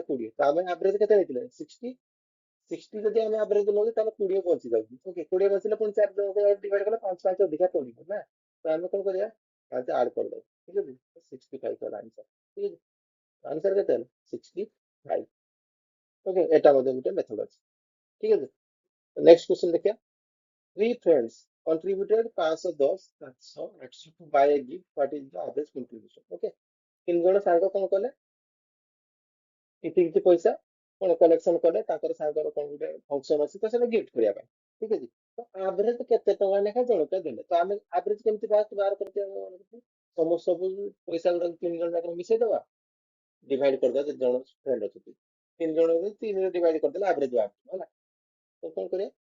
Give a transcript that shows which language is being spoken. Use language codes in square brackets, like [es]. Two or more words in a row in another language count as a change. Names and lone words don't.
[or] 20 তো ଆମେ ଆଭରେଜ କେତେ ନେଇଥିଲେ 60 60 ଯଦି ଆମେ ଆଭରେଜ ନଉଛେ ତାହେଲେ 20 ବଞ୍ଚି ଯାଉଛି ଓକେ 20 ବଞ୍ଚିଲେ ପୁଣି 4 ଜଣ ଡିଭାଇଡ କଲେ 5 5 ଅଧିକା ପଡିବ ନା ତ ଆମେ କଣ କରିବା 5 ଆଡ କରିଦବା ଠିକ ଅଛି 65 ହେଲା ଆନ୍ସର ଠିକ ଅଛି ଆନ୍ସର କେତେ ହେଲା 65 ଓକେ ଏଟା ମଧ୍ୟ ଗୋଟେ ମେଥଡ ଅଛି ଠିକ ଅଛି [en] next question [or] ଦେଖିବା [en] three friends contributed 510 700 800 to buy a gift what is the average contribution okay [or] ତିନି ଜଣ ସାଙ୍ଗ କଣ କଲେ କିଛି କିଛି ପଇସା କଣ କଲେକ୍ସନ କଲେ ତାଙ୍କର ସାଙ୍ଗର କଣ ଗୋଟେ ଫଙ୍କସନ ଅଛି ତ ସେଟା ଗିଫ୍ଟ କରିବା ପାଇଁ ଠିକ ଅଛି ତ ଆଭରେଜ କେତେ ଟଙ୍କା ଲେଖା ଜଣକା ଦେଲେ ତ ଆମେ ଆଭରେଜ କେମିତି ବାହାର କରିଥିବା ସମସ୍ତ ପଇସା ଗୁଡାକ ତିନି ଜଣ ଯାକ ମିଶେଇ ଦବା ଡିଭାଇଡ କରିଦବା ଯେତେ ଜଣ ଫ୍ରେଣ୍ଡ ଅଛନ୍ତି ତିନି ଜଣ ତିନି ଡିଭାଇଡ କରିଦେଲେ ଆଭରେଜ ବାହାରିବ ହେଲା ତ କଣ କରିବା